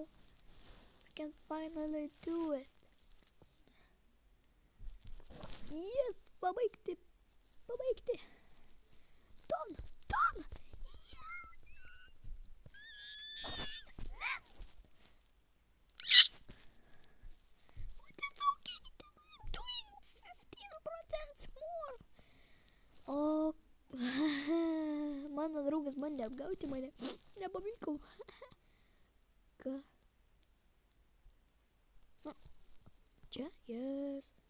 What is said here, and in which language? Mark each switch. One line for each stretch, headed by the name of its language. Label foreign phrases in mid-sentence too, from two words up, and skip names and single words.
English: I can finally do it. Yes, pabaigti. Done. That's okay. I'm doing 15% more. Oh.
Lithuanian: Mano draugas bandė apgauti mane. Nepavyko. Ką? Čia? Yes.